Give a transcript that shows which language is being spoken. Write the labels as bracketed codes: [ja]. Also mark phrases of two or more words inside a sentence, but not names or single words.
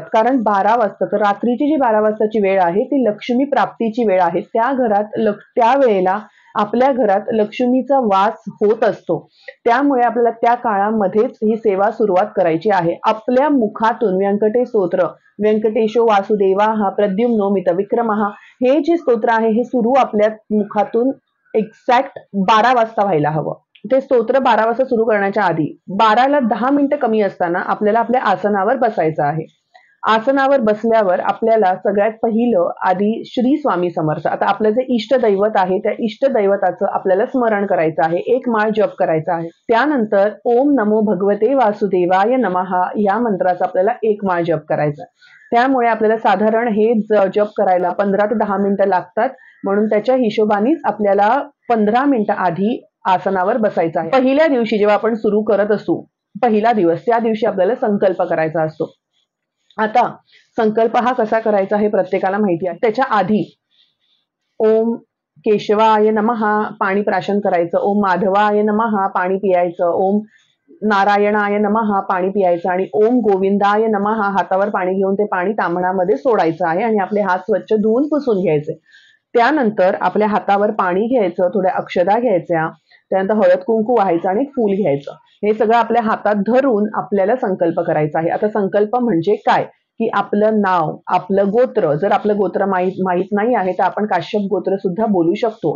[mr] कारण 12 वाजता तर रात्रीची जी 12 वाजताची वेळ आहे ती लक्ष्मी प्राप्तीची वेळ आहे. त्या घरात त्या वेळेला आपल्या घरात लक्ष्मीचा वास होत असतो. त्यामुळे आपल्याला त्या काळामध्येच ही सेवा सुरुवात करायची आहे. आपल्या मुखातून व्यंकटेश स्तोत्र [sa] व्यंकटेशो वासुदेवाः प्रद्युम्नो मितविक्रमः [mr] हे जे स्तोत्र आहे हे सुरू आपल्या मुखातून एक्झॅक्ट 12 वाजता व्हायला हवं. ते स्तोत्र 12 वाजता सुरू करण्याच्या आधी 12ला 10 मिनिटं कमी असताना आपल्याला आपल्या आसनावर बसायचं आहे. आसनावर बसल्यावर आपल्याला सगळ्यात पहिलं आधी श्री स्वामी समर्थ आता आपलं जे इष्ट दैवत आहे त्या इष्ट दैवताचं आपल्याला स्मरण करायचं आहे. एक माळ जप करायचा आहे. त्यानंतर [sa] ओम नमो भगवते वासुदेवाय नमः [mr] या मंत्राचा आपल्याला एक माळ जप करायचा. त्यामुळे आपल्याला साधारण हे जप करायला 15 ते 10 मिनिटं लागतात. म्हणून त्याच्या हिशोबानेच आपल्याला 15 मिनिटं आधी आसनावर बसायचं आहे. पहिल्या दिवशी जेव्हा आपण सुरू करत असू पहिला दिवस त्या दिवशी आपल्याला संकल्प करायचा असतो. आता संकल्प हा कसा करायचा हे प्रत्येकाला माहिती आहे. त्याच्या आधी [sa] ओम केशवाय नमः [mr] पाणी प्राशन करायचं. [sa] ओम माधवाय नमः [mr] पाणी पियायचं. [sa] ओम नारायणाय नमः [mr] पाणी पियायचं आणि [sa] ओम गोविंदाय नमः [mr] हातावर पाणी घेऊन ते पाणी तांबणामध्ये सोडायचं आहे आणि आपले हात स्वच्छ धुवून पुसून घ्यायचे. त्यानंतर आपल्या हातावर पाणी घ्यायचं थोड्या अक्षदा घ्यायच्या त्यानंतर हळद कुंकू व्हायचं आणि फूल घ्यायचं. हे सगळं आपल्या हातात धरून आपल्याला संकल्प करायचा आहे. आता संकल्प म्हणजे काय, की आपलं नाव, आपलं गोत्र, जर आपलं गोत्र माहीत नाही आहे तर आपण काश्यप गोत्र सुद्धा बोलू शकतो.